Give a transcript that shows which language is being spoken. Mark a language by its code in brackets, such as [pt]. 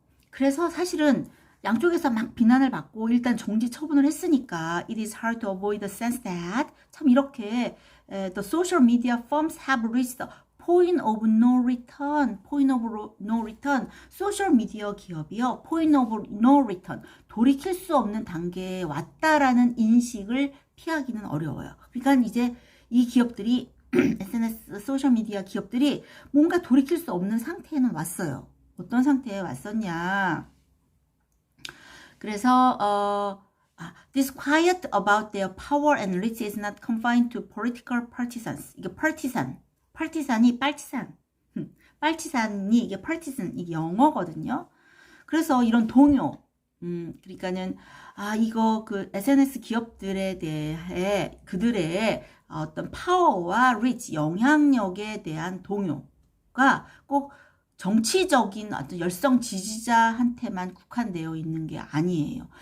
[ko] 그래서 사실은 양쪽에서 막 비난을 받고 일단 정지 처분을 했으니까 it is hard to avoid the sense that 참 이렇게 [en] the social media firms have reached the point of no return. [ko] 소셜 미디어 기업이요, [en] point of no return, [ko] 돌이킬 수 없는 단계에 왔다라는 인식을 피하기는 어려워요. 그러니까 이제 이 기업들이 SNS 소셜 미디어 기업들이 뭔가 돌이킬 수 없는 상태에는 왔어요. 어떤 상태에 왔었냐. 그래서 [en] this quiet about their power and reach is not confined to political partisans. [ko] 이게 partisan이 빨치산이 이게 partisan 이게 영어거든요. 그래서 이런 동요, 그러니까는 이거 그 SNS 기업들에 대해 그들의 어떤 파워와 리치 영향력에 대한 동요가 꼭 정치적인 어떤 열성 지지자한테만 국한되어 있는 게 아니에요.